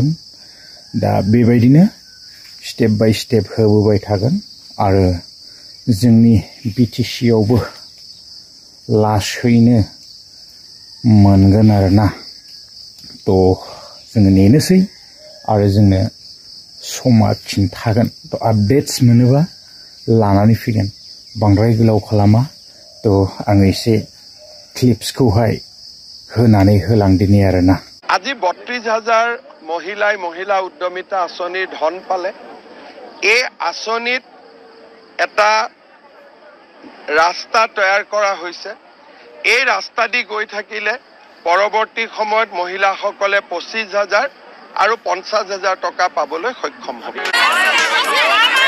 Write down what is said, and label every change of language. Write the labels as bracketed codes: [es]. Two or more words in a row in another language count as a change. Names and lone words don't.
[brx] दा बेबायदिनो स्टेप बाय स्टेप होबोबाय थागोन आरो जोंनि बिटिसिआवबो लासैनो मोनगोन आरोना थ' जोङो नेनोसै आरो जोंनो समा खिन्थागोन थ' आपडेट्स मोनोबा लानानै फैगोन बांद्राय गोलाव खालामा थ' आङो एसे ক্লিপসखौহাই होनानै होलांदिनि आरोना [as] আজি ৩২,০০০ মহিলা উদ্যমিতা আঁচনিৰ ধন পালে এই আঁচনিত এটা ৰাস্তা তৈয়াৰ কৰা হৈছে এই ৰাস্তা দি গৈ থাকিলে পৰৱৰ্তী সময়ত মহিলাসকলে ২৫,০০০ আৰু ৫০,০০০ টকা পাবলৈ সক্ষম হ'ব